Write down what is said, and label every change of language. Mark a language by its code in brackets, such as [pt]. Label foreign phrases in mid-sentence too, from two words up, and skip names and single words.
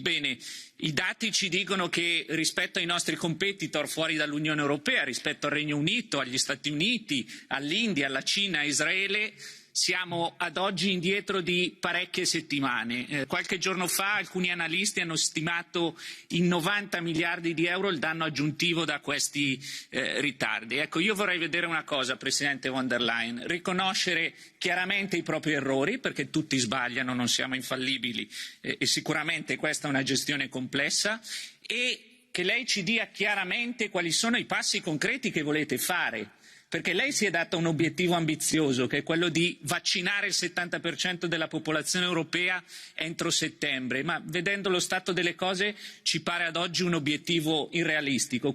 [it] Bene, i dati ci dicono che rispetto ai nostri competitor fuori dall'Unione Europea, rispetto al Regno Unito, agli Stati Uniti, all'India, alla Cina, a Israele, siamo ad oggi indietro di parecchie settimane. Qualche giorno fa alcuni analisti hanno stimato in 90 miliardi di euro il danno aggiuntivo da questi ritardi. Ecco, io vorrei vedere una cosa, Presidente von der Leyen: riconoscere chiaramente i propri errori, perché tutti sbagliano, non siamo infallibili e sicuramente questa è una gestione complessa, e che lei ci dia chiaramente quali sono i passi concreti che volete fare. Perché lei si è data un obiettivo ambizioso, che è quello di vaccinare il 70% della popolazione europea entro settembre, ma vedendo lo stato delle cose ci pare ad oggi un obiettivo irrealistico.